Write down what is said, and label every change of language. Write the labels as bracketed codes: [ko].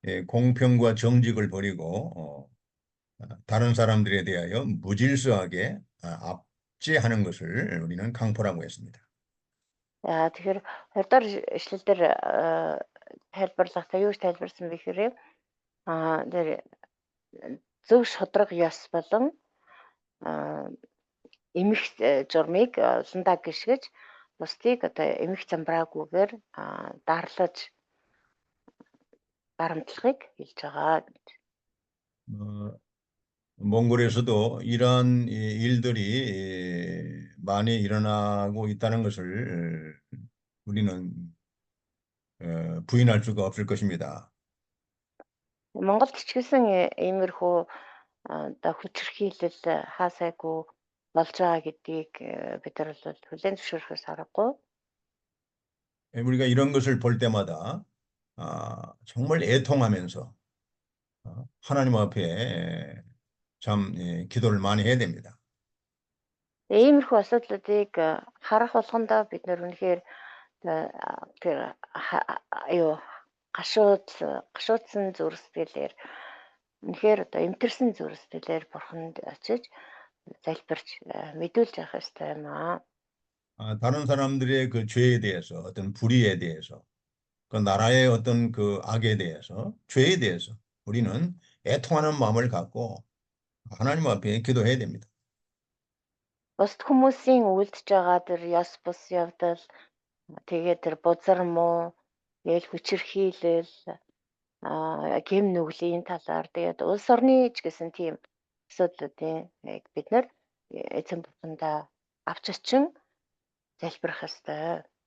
[ko] 공평과 정직을 버리고 다른 사람들에 대하여 무질서하게 압제하는 것을 우리는 강포라고 했습니다. [mn] За тэгэхээр хоёрдугаар ишлэл дээр тайлбарлахдаа юу гэж тайлбарсан бэ гэхээр тэр зөв шударга ёс болон эмх журмыг олондаа гიშгэж бусдыг одоо эмх замбраагүйгээр дарлаж дарамтлахыг хэлж байгаа. [ko] 몽골에서도 이러한 일들이 많이 일어나고 있다는 것을 우리는 부인할 수가 없을 것입니다. [mn] Монголд ч гэсэн иймэрхүү одоо хүчирхийлэл хаасайгүй болж байгаа гэдгийг бид нар бол хүлээн зөвшөөрөхөөс аргагүй. [ko] 우리가 이런 것을 볼 때마다 정말 애통하면서 하나님 앞에 참 기도를 많이 해야 됩니다. [mn] Иймэрхүү асуудлуудыг харах болгондоо бид нар үнэхээр тэр юу гашуудсан зүрх сэтгэлээр үнэхээр одоо эмтэрсэн зүрх сэтгэлээр бурханд очиж залбирч мэдүүлж явах ёстой юм аа. [ko] 다른 사람들의 그 죄에 대해서 어떤 불의에 대해서 그 나라의 어떤 그 악에 대해서 죄에 대해서 우리는 애통하는 마음을 갖고 하나님 앞에 기도해야 됩니다. [mn] Бусд хүмүүсийн үлдэж байгаа тэр ёс бус явдал тэгээд тэр бузар муу гээл хүчирхийлэл гэм нүглийн талаар тэгээд улс орны ч гэсэн тийм асуудлуудын бид нар эзэн бурхандаа авч очин залбирах ёстой.